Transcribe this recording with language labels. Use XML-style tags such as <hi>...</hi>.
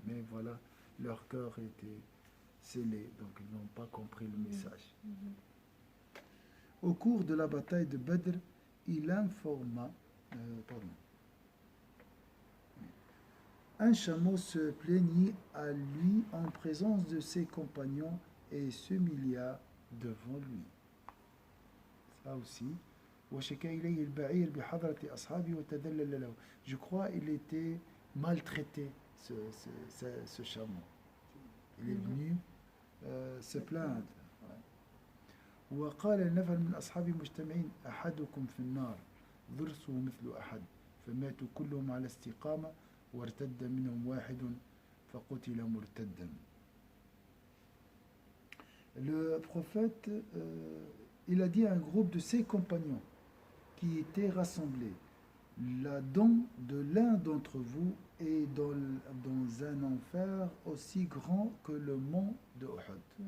<fr>Mais voilà, leur cœur était scellé, donc ils n'ont pas compris le message. Au cours de la bataille de Badr, il informa, pardon, un chameau se plaignit à lui en présence de ses compagnons et s'humilia devant lui. Ça aussi.</fr> <ar>وشكا إليه البعير بحضرة أصحابه وتذلل له.</ar> <fr>Je crois il était maltraité, ce chameau. Il est venu se plaindre.</fr> <ar>وقال النفر من أصحابه مجتمعين أحدكم في النار ضرسه مثل أحد فماتوا كلهم على استقامة وارتد منهم واحد فقتل مرتدا.</ar> <fr>Le prophète, il a dit à un groupe de ses compagnons qui étaient rassemblés, la dent de l'un d'entre vous est dans un enfer aussi grand que le mont de Uhud.</fr>